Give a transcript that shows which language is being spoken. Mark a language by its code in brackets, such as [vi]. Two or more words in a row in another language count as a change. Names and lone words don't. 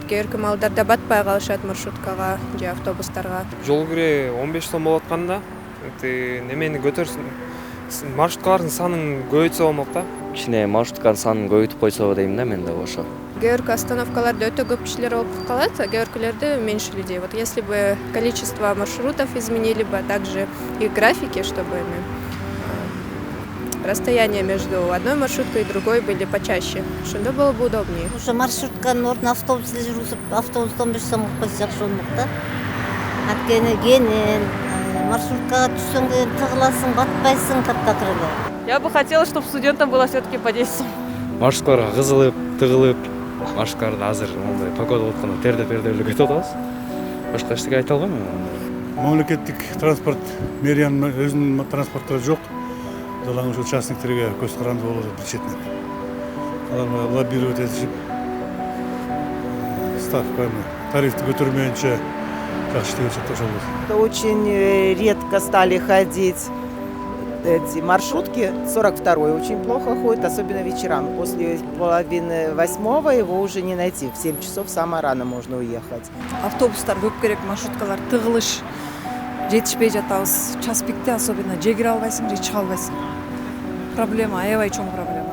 [ky] Кээ бирки малдарда батпай калышат маршруткага же автобустарга. Жол кире 15 сом болуп атканда, немени көтөрсүн, маршруткалардын санын көбөйтсө болмок да. Кичине маршрутканын санын көбөйтүп койсо дейм да мен да ошо. Кээ бирки остановкаларда өтө көп кишилер болуп калат, а кээ биркилерде [ru] меньше людей. Вот если бы количество маршрутов изменили бы, а также их графики, чтобы расстояние между одной маршруткой и другой были почаще, ошондо было бы удобнее. [ky] Ошо маршрутканын ордуна автобус жүргүзүп, автобус 15 сомго койсо жакшы болмок да. Анткени кенен маршруткага түшсөң тыгыласың, батпайсың таптакыр эле. [ru] Я бы хотела, чтобы студентам было все-таки по 10 сом. [ky] Маршруткаларга кызылып, тыгылып, маршруткаларда азыр мондай погода болуп атканда тердеп эле кетип атабыз. Башка эчтеке айта албайм мен. Мамлекеттик транспорт мэриянын өзүнүн транспорттору жок. Далаң ошо частниктерге көз каранды болуп атат бир четинен. Алар лоббировать этишип, ставканы, тарифти көтөрмөйүнчө жакшы иштеп атышат ошол. [ru] Очень редко стали ходить эти маршрутки. 42-й очень плохо ходит, особенно вечерами. После половины 8-го его уже не найти. В 7 часов самое рано можно уехать. [ky] Автобустар көп керек, маршруткалар тыгылыш, жетишпей жатабыз. [ru] Час пикте [ky] особенно же кире албайсың, же чыга албайсың. Проблема, аябай чоң проблема.